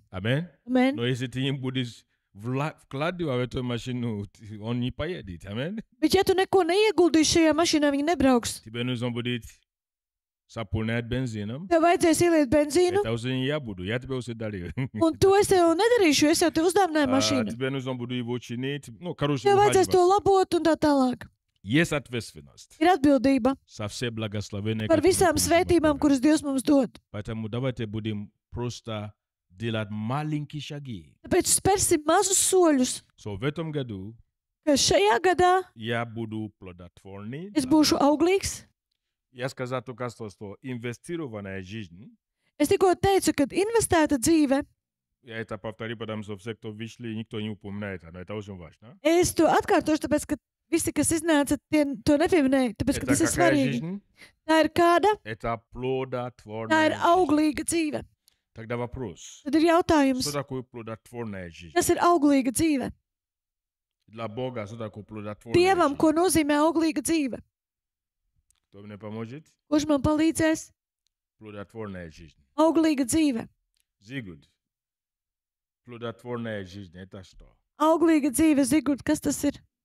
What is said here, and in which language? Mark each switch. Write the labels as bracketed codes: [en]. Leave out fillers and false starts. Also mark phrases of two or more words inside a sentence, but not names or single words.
[ru] Amen. [lv] Amen. [ru] Но если ты не будешь вкладывать в эту машину, он не поедет. [lv] Amen. Bet ja tu neko neieguldīsi šajā mašīnā, viņa nebrauks. [ru] Тебе нужно будет заполнять бензином. [lv] Tev vajadzēs ieliet benzīnu, [ru] Это уже не я буду, я тебе уже дарил. [lv] un to es tev nedarīšu, es jau tev uzdāvināju mašīnu. [ru] Тебе нужно будет его чинить. Ну, короче, [lv] Tev vajadzēs to [ru] ухаживать. [lv] labot un tā tālāk. [ru] Есть ответственность [lv] Ir atbildība [ru] со все благословения, [lv] par [ru] которые [lv] visām [ru] получим от [lv] svētībām, [ru] Бога. [lv] kuras Dievs mums dod. [ru] Поэтому давайте будем просто делать маленькие шаги. [lv] Tāpēc spērsim mazus soļus, [ru] So, в этом году [lv] ka šajā gadā [ru] я буду плодотворный. [lv] es būšu auglīgs. [ru] Я сказал только что инвестированная жизнь. [lv] Es tikko teicu, ka investēta dzīve, [ru] Я это повторю, потому что все, кто вышли, никто не упоминает. Но это очень важно. [lv] es to atkārtošu, tāpēc, ka visi, kas iznāca, tie to nepieminēja, tāpēc, ka [ru] Это [lv] tas ir [ru] какая [lv] svarīgi. [ru] жизнь? [lv] Tā ir kāda, [ru] Это [lv] tā [ru] плодотворная [lv] ir [ru] жизнь. [lv] auglīga dzīve. [ru] Тогда вопрос. [lv] Tad ir jautājums, [ru] Что такое плодотворная жизнь? [lv] kas ir auglīga dzīve? [ru] Для Бога, что такое плодотворная [lv] Dievam, [ru] жизнь? [lv] ko nozīmē auglīga dzīve? [ru] Кто мне поможет? [lv] Kurš man palīdzēs? [ru] Плодотворная жизнь. [lv] Auglīga dzīve. [ru] Зигуд. Плодотворная жизнь. Это что? [lv] Auglīga dzīve, Zigurd, kas tas ir?